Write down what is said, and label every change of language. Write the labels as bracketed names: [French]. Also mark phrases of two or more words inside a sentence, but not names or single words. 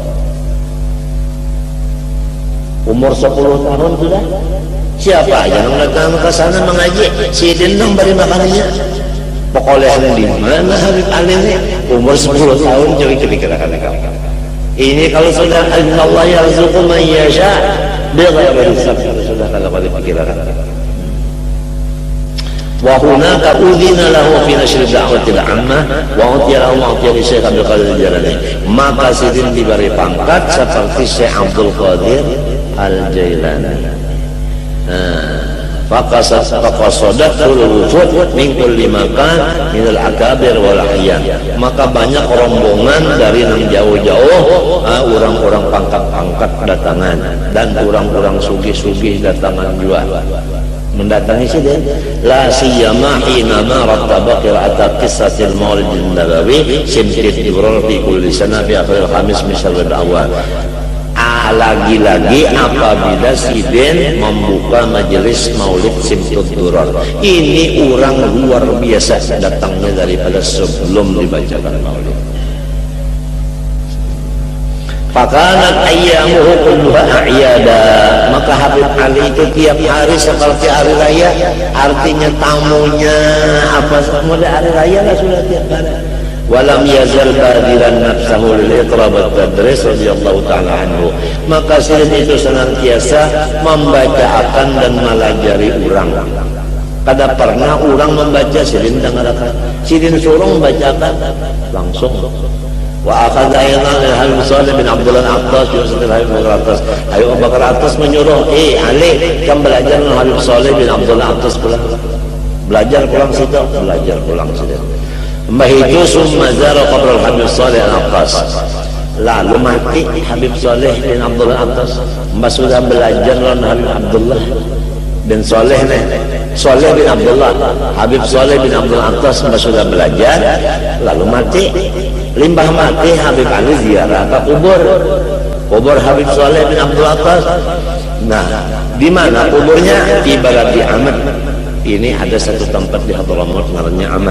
[Indonesian] Umur 10 tahun sudah. [Banjar] Siapa aja yang datang ke sana mengaji, sidin nang beri makanannya. [Indonesian] Pokoknya di mana Habib Ali ini umur 10 tahun jadi kira-kira kamu. Ini kalau sudah [Arabic] الله يرزق من يشاء بغير حساب, [Indonesian] sudah kalau pikiran. [Arabic] وهناك أذن له في نشر الدعوة العامة وأوتي له معطية شيخ عبد القادر الجيلاني. [Indonesian] Maka sidin diberi pangkat seperti Syekh Abdul Qadir Al-Jailani. [Arabic] فقصدت وفود من كل مكان من الأكابر والأعيان. [Banjar] Maka banyak rombongan dari yang jauh-jauh, orang-orang pangkat-pangkat datangan dan orang-orang sugih-sugih datangan juga mendatangi sini. [Arabic] لا سيما حين ما رتب قراءة قصة المولد النبوي سمط الدرر في كل سنة في آخر خميس من شهر الأول. [Indonesian] lagi-lagi apabila Sidin membuka majelis maulid Simtud Duror. Ini orang luar biasa datangnya daripada sebelum dibacakan maulid. [Arabic] فكانت أيامه كلها أعيادا. [Indonesian] Maka Habib Ali itu tiap hari seperti hari raya. Artinya tamunya apa mulai hari raya lah sudah tiap hari. [Arabic] ولم يزل باذلا نفسه للإقراء والتدريس رضي الله تعالى عنه. [Indonesian] Maka Sidin itu senantiasa membacakan dan melajari orang. [Banjar] Kada pernah orang membaca Sidin dengarkan. Sidin suruh membacakan langsung. [Arabic] وأخذ أيضا حبيب صالح بن عبد الله العطاس يوسف حبيب العطاس. [Indonesian] Habib Bakar Al-Attas menyuruh, Ali, kamu belajar dengan Habib Saleh bin Abdullah Al-Attas pulang. [Banjar] Belajar pulang situ, belajar pulang situ. Mbah itu [Arabic] ثم زار قبر [Banjar] Habib Saleh Al-Attas. [Indonesian] Lalu mati Habib Saleh bin Abdullah Al-Attas. Mbah sudah belajar dengan Habib Abdullah bin Saleh Saleh bin Abdullah. Habib Saleh bin Abdullah Al-Attas Mbah sudah belajar, lalu mati. [Banjar] Limbah mati Habib Ali ziarah ke kubur Habib Saleh bin Abdul Attas. [Indonesian] Nah, di mana kuburnya? Di Baladi Ahmad. Ini ada satu tempat di Hadramaut namanya Ahmad.